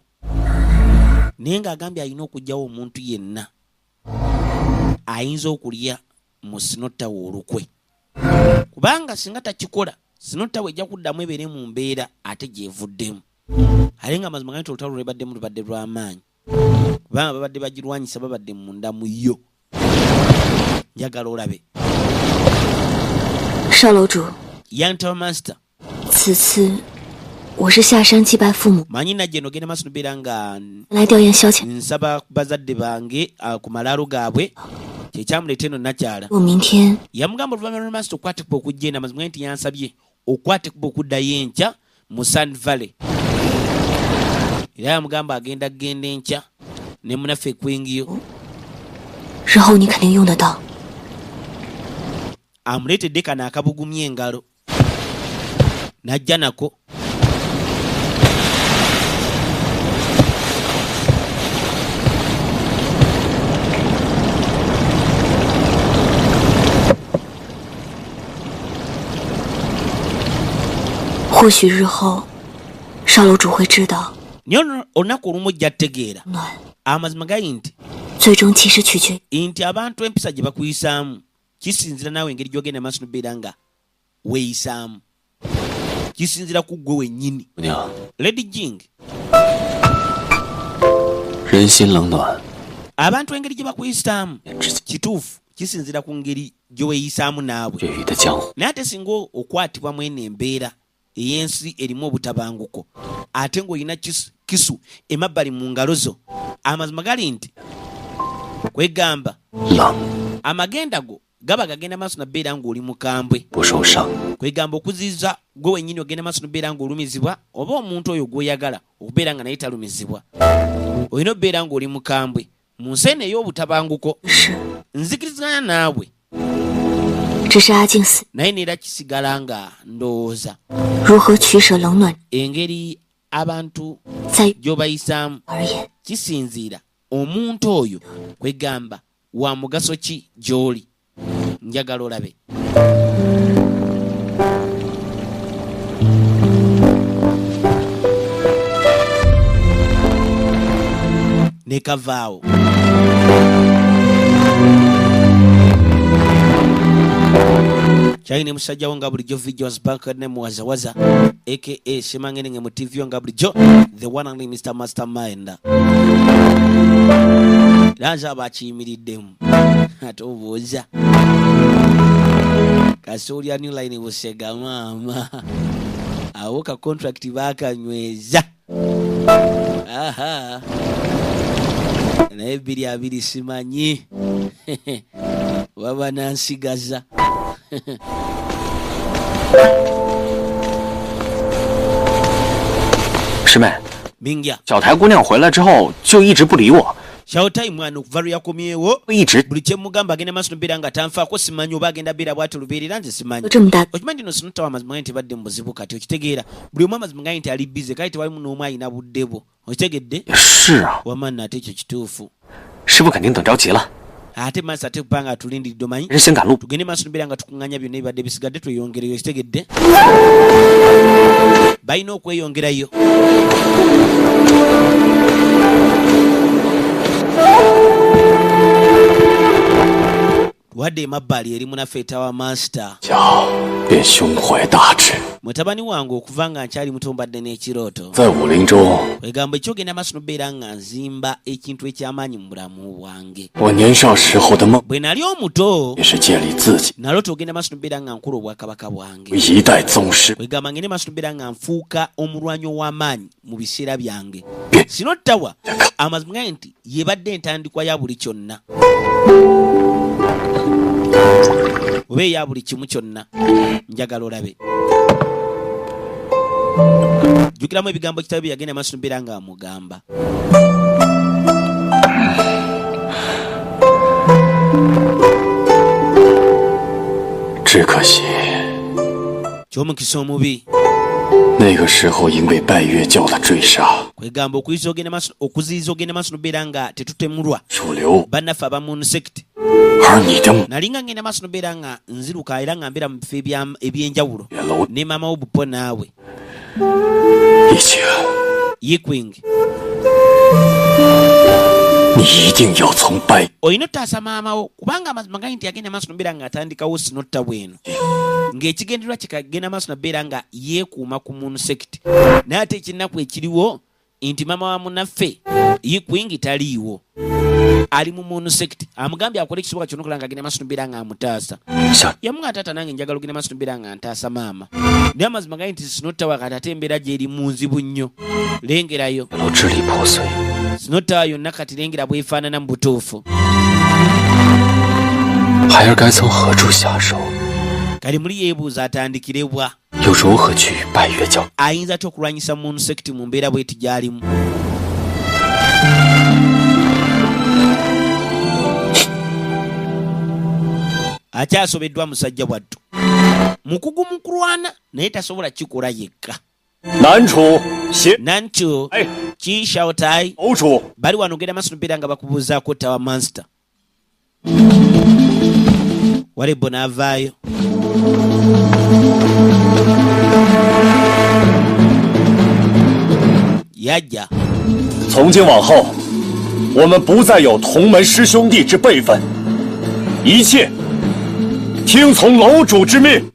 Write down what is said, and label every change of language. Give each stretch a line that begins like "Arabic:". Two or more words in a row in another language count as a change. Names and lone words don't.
Ganda: naye ng'agambye alina okugyawo omuntu yenna ayinza okulya mu Sinotawa olukwe kubanga singa takikola Sinotawa ejja kuddamu ebeere mu mbeera ate gyevuddemu ate nga mazima ganti olutalo lwebaddemu lubadde lw'amaanyi kubanga babadde bagirwanyisa babadde munda mu yo njagala olabe
Chinese: 少楼主
Ganda: Yantawa master
Chinese: 此次我是下山祭拜父母
Ganda: manyi najje nogenda maaso nobeera nga
Chinese: 来吊唁消遣
Ganda: nsaba bazadde bange ku malaalo gaabwe kyekyamuleeta eno nakyala
Chinese: 我明天
Ganda: yamugamba oluvannyuma lwa master okwata ekkuba okujja eno amazima nti yansabye okwata ekkuba okuddayo enkya mu Sun Valley era yamugamba agenda kgenda enkya ne munaffe ekwingiyo
Chinese: 日后你肯定用得到
Ganda: amuleetedde kano akabugumya engalo najja nako
Chinese: 或许日后少楼主会知道
Ganda: naye olunaku olumu ojja tegeera
Chinese: 暖
Ganda: amazima gali nti
Chinese: 最终其实取决
Ganda: nti abantu empisa gye bakuyisaamu kisinzira naawe engeri gyogenda maaso nobeera nga weeyisaamu kisinzira ku ggwe wennyini Lady Jing
Chinese: 人心冷暖
Ganda: abantu engeri gye bakuyisaamu kituufu kisinzira ku ngeri gye weeyisaamu naawe
Chinese: 粤语的江湖
Ganda: naye ate singa okwatibwa mu eno embeera ey'ensi erimu obutabanguko ate ng'olina kisu emabbali mu ngalo zo amazima gali nti kwegamba amagenda go gaba gagenda maaso nabeera ng'oli mukambwe kwegamba okuziiza gwe wennyini ogenda maaso nobeera ng'olumizibwa oba omuntu oyo gw'oyagala okubeera nga naye talumizibwa olina obeera ng'oli mukambwe mu nsi eno ey'obutabanguko nzikiriziganya naawe
Chinese: 只是阿静死
Ganda: naye neera kisigala nga ndowooza
Chinese: 如何取舍冷暖
Ganda: engeri abantu
Chinese: 在
Ganda: gy'obayisaamu
Chinese: 而言
Ganda: kisinziira omuntu oyo kwegamba wa mugaso ki gy'oli njagala olabe ne kavaawo kyalina musajjawo nga bulijjo videos bank ne muwazawaza aka semangene mu TV nga bulijjo
English: the one and only Mr.
Ganda: Mastermind lanza bakiyimiriddemu ate obuuza kasoolya
English: new line
Ganda: busega maama awo ka contract bakanyweza aha naye 2 simanyi baba nansigaza
Chinese: 师妹，
Ganda: Mingya
Chinese: 小台姑娘回来之后就一直不理我，
Ganda: Shawtai mwana okuva lwe yakomyewo
Chinese: 一直
Ganda: buli kye mugamba agenda maaso nobeera nga tanfaako simanyi oba agenda beera bwati lubeerera nze simanyi
Chinese: 这么大，
Ganda: okimanyi nno Sinotawa amazima gaye tebadde mu buzibu kati okitegeera buli omu amazima gaye nti ali bize kale tewalimu n'omu alina budde bwo okitegedde
Chinese: 是啊，
Ganda: wamana ate ekyo kituufu
Chinese: 师傅肯定等着急了，
Ganda: ate maaso ate kupanga atulindiridde omanyi
Chinese: 人先赶路。
Ganda: tugende maaso nobeera nga tukuŋŋanya byonna ebibadde bisigadde tweyongereyo okitegedde balina okweyongerayo wadde emabbali eri munaffe etawa master
Chinese: 小便胸怀大志，
Ganda: mutabani wange okuva nga nkyali muto mbadde n'ekirooto
Chinese: 在武林中，
Ganda: wegamba ekyogenda maaso nobeera nga nzimba ekintu ekyamaanyi mu bulamu bwange
Chinese: 我年少时候的梦
Ganda: bwe nali omuto
Chinese: 也是建立自己
Ganda: nalota ogenda maaso nobeera nga nkula obwakabaka bwange
Chinese: 一代宗师。
Ganda: wegamba ngende maaso nobeera nga nfuuka omulwanyi ow'amaanyi mu biseera byange Bye. Sinotawa amazima gaye nti yebadde entandikwa ya buli kyonna oba eya buli kimu kyonna njagala olabe jjukiramu ebigambo kitabo bye yagenda maaso nobeera nga amugamba
Chinese: 只可惜
Ganda: ky'omukisa omubi
Chinese: 那个时候因为拜月教的追杀，
Ganda: kwegamba okuziyiza ogenda maaso nobeera nga tetutemulwa
Chinese: 主流，
Ganda: bannaffe abamun sect
Chinese: 而你的
Ganda: nalinga ngenda maaso nobeera nga nziruka era nga mbeera mu bifo ebyenjawulo
Chinese: 远楼
Ganda: ne maama wo bupo naawe
Chinese: 一起，
Ganda: yikwing
Chinese: 你一定要从拜
Ganda: olina ottaasa maama wo kubanga amazima gali nti yagenda maaso nobeera nga atandikawo Sinotta bweno ng'ekigendererwa kikagenda maaso nabeera nga yeekuuma ku mun sect naye ate ekinnaku ekiriwo nti maama wa munaffe yikwing taliiwo ali mu mun sect amugambye akole ekisoboka kyonna okola nga agenda maaso nobeera nga amutaasa
Chinese: 想
Ganda: yamuga taata nange njagala ogenda maaso nobeera nga ntaasa maama naye amazima gali nti Sinotawa kati ate embeera gyeri mu nzibu nnyo lengerayo
Chinese: 楼支离破碎，
Ganda: Sinotawa yonna kati lengera bwefaanana mu butuufu
Chinese: 孩儿该从何处下手，
Ganda: kali muli yeebuuza atandikire wa
Chinese: 又如何去拜月教？
Ganda: ayinza ate okulwanyisa mun sect mu mbeera bweti gy'alimu akyasobeddwa musajja bwattu mukugu mu kulwana naye tasobola kikola yekka
Chinese: 南楚协
Ganda: nancho 哎 ki shautai
Chinese: 楼主，
Ganda: bali wano ogenda maaso nobeera nga bakubuuzaako tawa monster walebbo n'avaayo yajja
Chinese: 从今往后，我们不再有同门师兄弟之辈分，一切听从楼主之命。